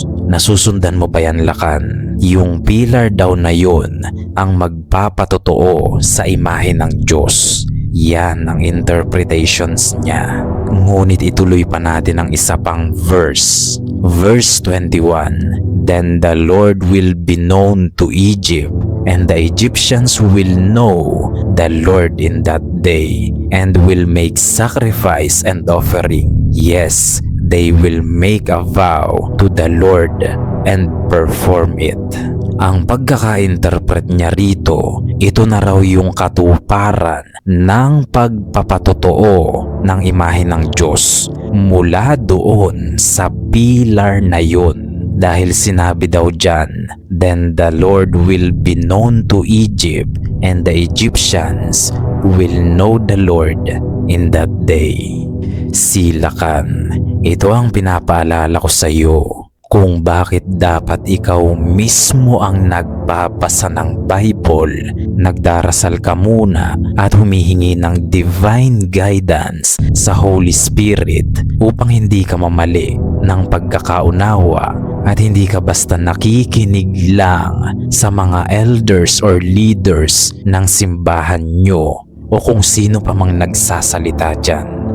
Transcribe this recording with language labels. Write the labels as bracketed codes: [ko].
[tl] Nasusundan mo ba yan, Lakan? Yung pillar daw na yun ang magpapatotoo sa imahe ng Diyos. Yan ang interpretations niya. Ngunit ituloy pa natin ang isa pang verse. Verse 21. [en] Then the Lord will be known to Egypt, and the Egyptians will know the Lord in that day, and will make sacrifice and offering. Yes, they will make a vow to the Lord and perform it. [tl] Ang pagkaka-interpret niya rito, ito na raw yung katuparan ng pagpapatotoo ng imahe ng Diyos mula doon sa pilar na yun. Dahil sinabi daw dyan, [en] then the Lord will be known to Egypt, and the Egyptians will know the Lord in that day. [tl] Silakan, ito ang pinapaalala ko sa iyo kung bakit dapat ikaw mismo ang nagbabasa ng Bible, nagdarasal ka muna at humihingi ng divine guidance sa Holy Spirit upang hindi ka mamali ng pagkakaunawa at hindi ka basta nakikinig lang sa mga [en] elders or leaders [tl] ng simbahan nyo o kung sino pa mang nagsasalita dyan.